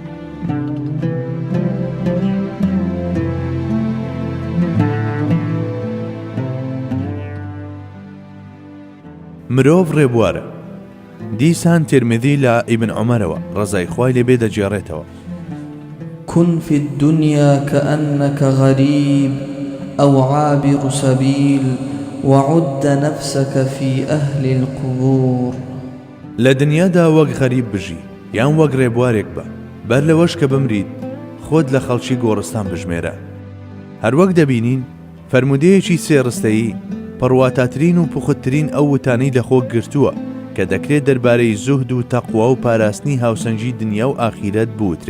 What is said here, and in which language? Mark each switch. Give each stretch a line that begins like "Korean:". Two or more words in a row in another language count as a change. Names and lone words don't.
Central Kurdish: مرۆڤ ڕێبوارە. دیسان ترمذی لە ئیبن عومەرەوە ڕەزای خوای لێبێ دەجێڕێتەوە:
Arabic: كن في الدنيا كأنك غريب أو عابر سبيل وعد نفسك في أهل القبور.
Central Kurdish: لە دنیادا وەک غەریب بژی یان وەک ڕێبوارێک بە، بەر لەوەش کە بمریت خۆت لە خەڵکی گۆڕستان بژمێرە. هەروەک دەبینین فەرمودەیەکی سێڕستەیی پڕواتاترین و پوختترین ئەو وتانەی لەخۆ گرتووە کە دەکرێت دەربارەی زوهد و تەقوا و پاراستنی هاوسەنگی دنیا و ئاخیرەت بوترێ.